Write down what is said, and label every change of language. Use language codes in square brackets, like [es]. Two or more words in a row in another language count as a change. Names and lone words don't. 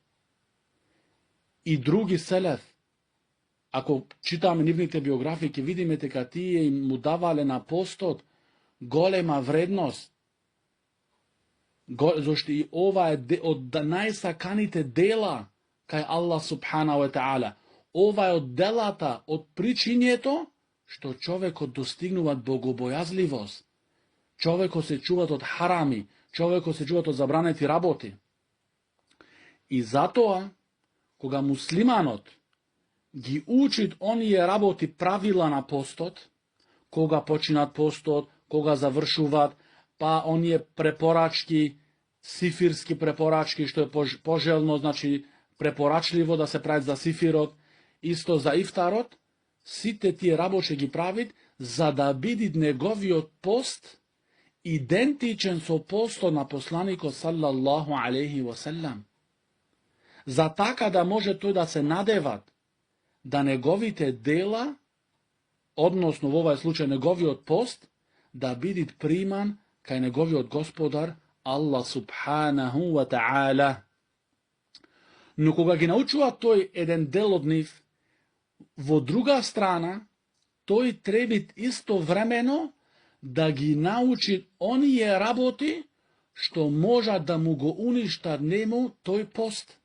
[mk] И други селев, ако читаме нивните биографии, ќе видиме дека тие им му давале на постот голема вредност. Зашто и ова е од најсаканите дела кај Аллах [ar] سبحانه وتعالى. [mk] Ова е од делата, од причињето што човекот достигнува богобојазливост. Човекот се чуват од харами, човекот се чуват од забранети работи. И затоа, кога муслиманот ги учит оние работи правила на постот, кога починат постот, кога завршуваат, па оние препорачки, сифирски препорачки, што е пожелно, значи препорачливо да се прават за сифирот, исто за ифтарот, сите тие работи ги правит за да биде неговиот пост идентичен со постот на посланикот [ar] صلى الله عليه وسلم. [mk] За така да може тој да се надеват да неговите дела, односно во овај случај неговиот пост, да биде приман кај неговиот господар Аллах [ar] سبحانه وتعالى. [mk] Но кога ги научува тој еден дел од нив, во друга страна, тој требит истовремено да ги научи оние работи што можат да му го уништат нему тој пост.